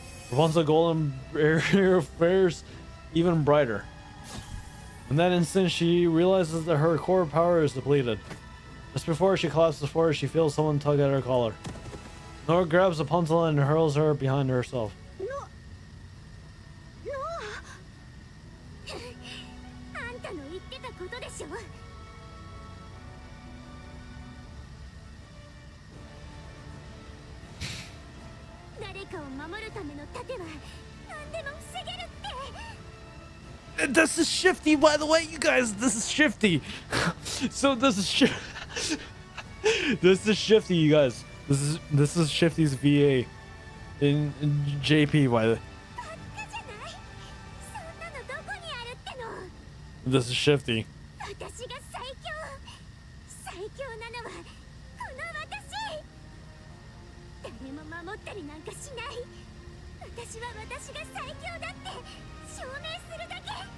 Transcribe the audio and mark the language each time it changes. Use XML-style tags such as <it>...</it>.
<en>Rapunzel golden hair fares even brighter. In that instant, she realizes that her core power is depleted. Just before she collapses forward, she feels someone tug at her collar. Nora grabs Rapunzel and hurls her behind herself.</en> <ja>あんたの言ってたことでしょ。誰かを守るための盾は何でも防げるって。</ja> <en>This is Shifty, by the way, you guys. This is Shifty. So this is this is Shifty, you guys. This is Shifty's VA in JP, by the way.</en> <ja>バカじゃない。そんなのどこにあるっての。</ja> <en>This is Shifty.</en> <ja>私が最強なのはこの私。誰も守ったりなんかしない。私は私が最強だって証明するだけ。</ja>